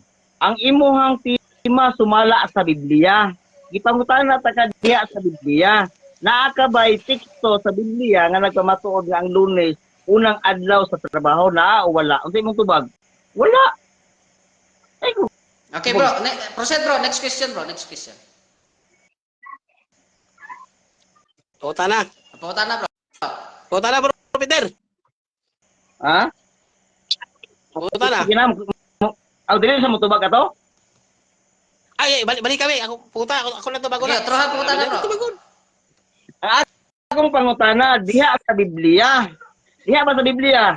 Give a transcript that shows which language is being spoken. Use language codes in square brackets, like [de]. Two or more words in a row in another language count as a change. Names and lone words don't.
[ceb] Ang imuhang tema sumala sa Biblia. Gipangutana ta ka diha sa Biblia. Naa ka ba'y teksto sa Biblia nga nagpamatuod nga ang Lunes unang adlaw sa trabaho na o wala? Unsay imong tubag? Wala. Ay ko. [en] Okay, bro. Proceed, bro. Next question, bro. Next question. [ceb] Pauta na. Pauta na, bro. Pauta na, bro Peter. Ha? Pauta na. Sige na. Ang dili sa mutubag ato? Ay, balik kami. Ako na to bago na. Okay, troha pauta na, bro. Ang akong pangutana diha sa Biblia. Diha ba sa Biblia?